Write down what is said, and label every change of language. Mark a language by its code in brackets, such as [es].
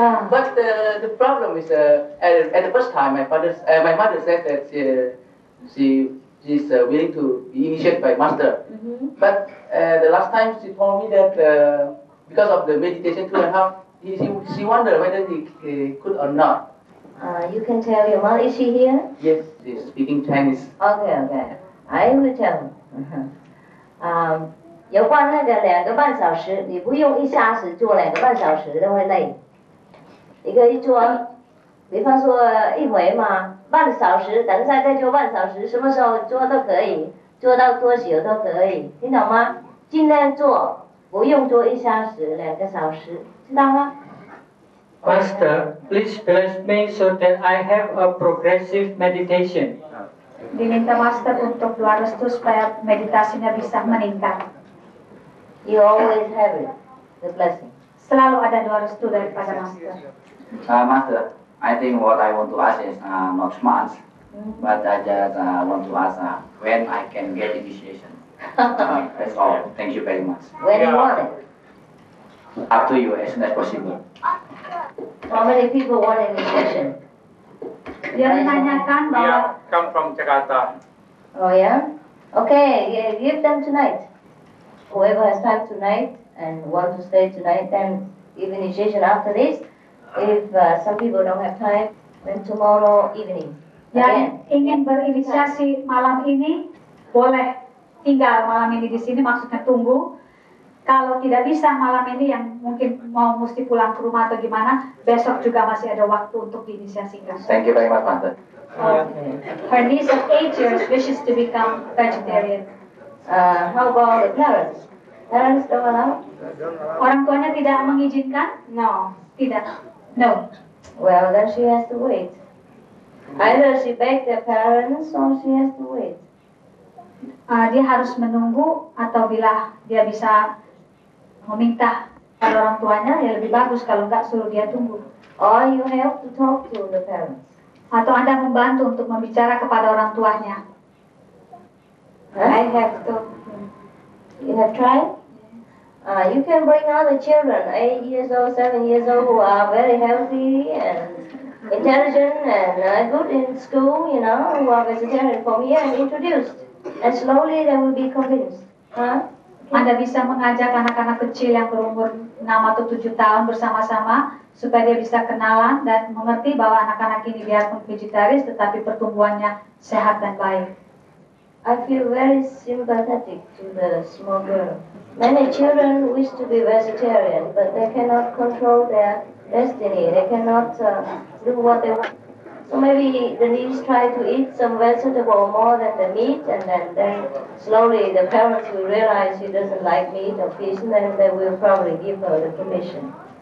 [en] But the problem is, at the first time, my mother said that she's willing to be initiated by Master. But the last time she told me that because of the meditation 2.5, she wondered whether he could or not. You can tell your mother. Is she here? Yes, she's speaking Chinese. Okay. I will tell. [zh] 有关那个2个半小时，你不用一下子做2个半小时都会累。一个一做，比方说一回嘛，半小时，等一下再做半小时，什么时候做都可以，做到多久都可以，听懂吗？尽量做，不用做1小时、2个小时，知道吗？ [en] Master, please bless me so that I have a progressive meditation. [id] Diminta Master untuk doa restu supaya meditasinya bisa meningkat. [en] You always have it, the blessing. [id] Selalu ada doa restu daripada Master. [en] Master, I think what I want to ask is not much, but I just want to ask when I can get initiation. That's all. Thank you very much. When you want it. Up to you as soon as possible. How many people want initiation? [id] Dia menanyakan bahwa [en] Come from Jakarta. Oh yeah? Okay, yeah, give them tonight. Whoever has time tonight and want to stay tonight, then give initiation after this. If some people don't have time, then tomorrow evening. [id] yang ingin berinisiasi malam ini boleh tinggal malam ini di sini, maksudnya tunggu. Kalau tidak bisa malam ini, yang mungkin mau mesti pulang ke rumah atau gimana, besok juga masih ada waktu untuk diinisiasikan. [en] Thank you very much, Master. Her niece of 8 years wishes to become vegetarian. How about the parents? Parents don't allow? [id] Orang tuanya tidak mengizinkan? [en] No, [id] tidak. [en] No. Well, then she has to wait. Either she beg their parents or she has to wait. [id] Dia harus menunggu, atau bila dia bisa meminta pada orang tuanya, ya lebih bagus. Kalau enggak, suruh dia tunggu. [en] Or you have to talk to the parents. [id] Atau Anda membantu untuk membicara kepada orang tuanya. [en] I have to. You have tried? You can bring other children, 8 years old, 7 years old, who are very healthy and intelligent and good in school, you know, who are vegetarian from here, and introduced. And slowly they will be convinced. Huh? [id] Anda bisa mengajak anak-anak kecil yang berumur 6 atau 7 tahun bersama-sama, supaya dia bisa kenalan dan mengerti bahwa anak-anak ini biarpun vegetaris tetapi pertumbuhannya sehat dan baik. [en] I feel very sympathetic to the small girl. Many children wish to be vegetarian, but they cannot control their destiny. They cannot do what they want. So maybe the niece try to eat some vegetable more than the meat, and then slowly the parents will realize she doesn't like meat or fish, and then they will probably give her the permission.